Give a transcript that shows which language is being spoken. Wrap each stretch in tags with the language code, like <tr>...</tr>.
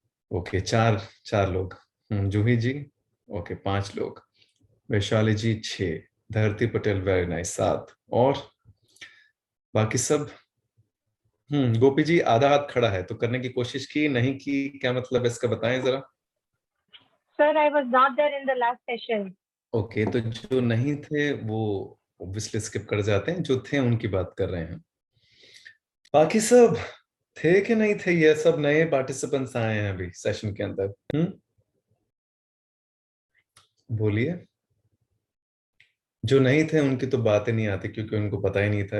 <hi>Okay, चार चार लोग। जूही जी। ओके, 5 लोग। वैशाली जी 6। धरती पटेल वेरी नाइस 7। और बाकी सब? गोपी जी आधा हाथ खड़ा है, तो करने की कोशिश की नहीं की, क्या मतलब है इसका बताएं जरा।</hi> <en>Sir, I was not there in the last session.</en> <hi>Okay, तो जो नहीं थे वो ऑब्वियसली स्किप कर जाते हैं, जो थे उनकी बात कर रहे हैं। बाकी सब थे कि नहीं थे? ये सब नए पार्टिसिपेंट्स आए हैं अभी सेशन के अंदर। बोलिए। जो नहीं थे उनकी तो बातें नहीं आती, क्योंकि उनको पता ही नहीं था।</hi>